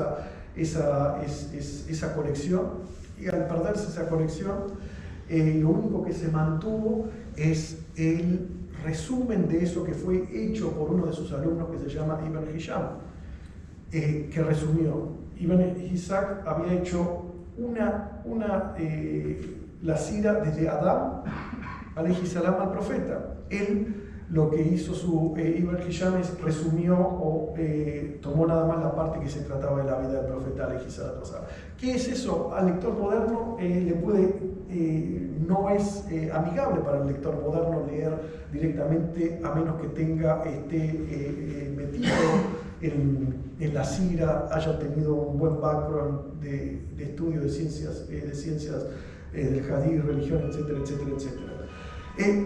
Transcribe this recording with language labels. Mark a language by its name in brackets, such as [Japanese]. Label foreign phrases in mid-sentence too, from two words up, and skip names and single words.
[Spanish] esa colección, y al perderse esa colección, lo único que se mantuvo es el resumen de eso que fue hecho por uno de sus alumnos, que se llama Ibn Hisham, que resumió. Ibn Ishaq había hecho la sira desde Adán [Arabic] عليه السلام [Spanish] al profeta. Él lo que hizo Ibn Hisham es resumió o tomó nada más la parte que se trataba de la vida del profeta [Arabic] عليه السلام. [Spanish] ¿Qué es eso? Al lector moderno no es amigable para el lector moderno leer directamente, a menos que esté metido en la sira, haya tenido un buen background de estudio de ciencias del hadith, religión, etcétera, etcétera, etcétera.